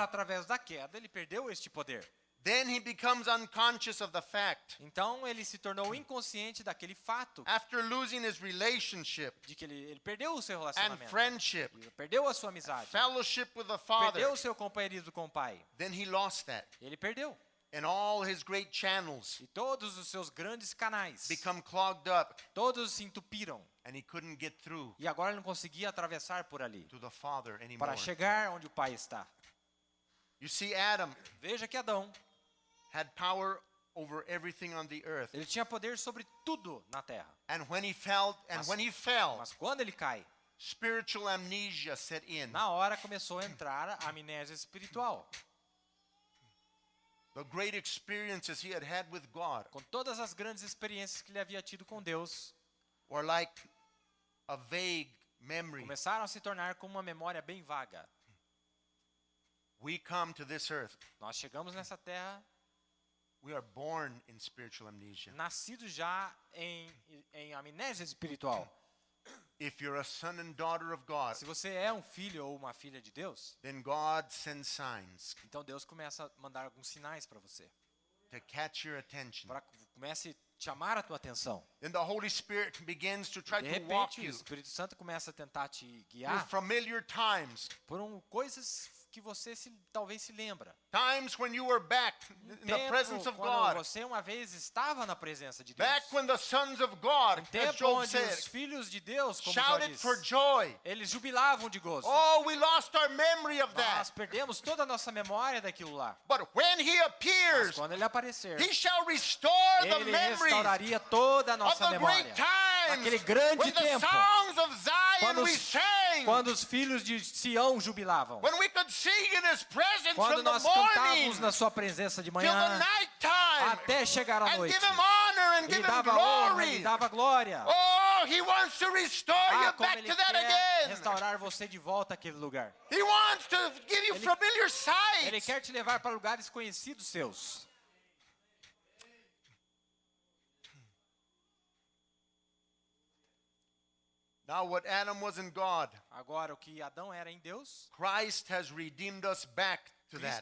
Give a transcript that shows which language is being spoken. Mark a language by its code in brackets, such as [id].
[pt] através da queda, ele perdeu este poder. [en] Then he becomes unconscious of the fact. [pt] Então, ele se tornou inconsciente daquele fato [en] After losing his relationship [pt] de que ele perdeu o seu [en] and [pt] relacionamento. [en] friendship, [pt] Ele perdeu a sua amizade. [en] fellowship with the Father, [pt] Perdeu o seu companheirismo com o pai. [en] then he lost that. [pt] Ele perdeu. [en] And all his great channels [pt] E todos os seus grandes canais, [en] become clogged up, [pt] todos se entupiram. [en] and he couldn't get through [pt] E agora ele não conseguia atravessar por ali [en] to the Father anymore. [pt] para chegar onde o pai está. [en] You see, Adam [pt] Veja que Adão, [en] had power over everything on the earth. [pt] ele tinha poder sobre tudo na terra. [en] And when he fell, [pt] Mas quando ele cai, [en] spiritual amnesia set in. [pt] na hora começou a entrar a amnésia espiritual. [en] The great experiences he had with God [pt] Com todas as grandes experiências que ele havia tido com Deus, [en] were like a vague memory. [pt] começaram a se tornar como uma memória bem vaga. [en] We come to this earth. [pt] Nós chegamos nessa terra [en] We are born in spiritual amnesia. [pt] nascidos já em amnésia espiritual. [en] If you're a son and daughter of God, [pt] Se você é um filho ou uma filha de Deus, [en] then God sends signs [pt] então Deus começa a mandar alguns sinais para você, [en] to catch your attention. [pt] para comece a chamar a tua atenção. [en] Then the Holy Spirit begins to try [pt] De [en] to walk [pt] repente, o [en] you [pt] Espírito Santo começa a tentar te [en] through [pt] guiar [en] familiar times. [pt] por coisas que você talvez se lembra. [en] Times when you were back in the presence of [pt] Quando [en] God. [pt] você uma vez estava na presença de Deus. [en] Back when the sons of God, as [pt] Tempo [en] Job [pt] onde [en] said, [pt] os filhos de Deus, como Jó [en] shouted [pt] disse, [en] for joy. [pt] eles jubilavam de gozo. [en] Oh, we lost our memory of [pt] Nós [en] that. [pt] perdemos toda a nossa memória daquilo lá. [en] But when he [pt] Mas [en] appears, [pt] quando ele aparecer, [en] he shall restore the [pt] ele [en] memories [pt] restauraria toda a [en] of [pt] nossa [en] the great [pt] memória. [en] times [pt] Aquele grande [en] when the [pt] tempo, [en] songs of Zion [pt] quando [en] we [pt] os, [en] sang, [pt] quando os filhos de Sião jubilavam. [en] when we could sing in his presence [pt] Quando [en] from the [pt] nós [en] morning [pt] cantávamos na sua presença de [en] till the [pt] manhã [en] night time [pt] até chegar à [en] and [pt] noite. [en] give him honor and [pt] Ele [en] give him [pt] dava honra, ele [en] glory. [pt] dava glória. [en] Oh, he wants to restore you [pt] Como [en] back [pt] ele [en] to that [pt] quer [en] again. [pt] restaurar você de volta àquele lugar. [en] He wants to give you familiar [pt] Ele [en] sights. [pt] quer te levar para lugares conhecidos seus. [en] Now what Adam was in God, [pt] Agora, o que Adão era em Deus, [en] Christ has redeemed us back to that.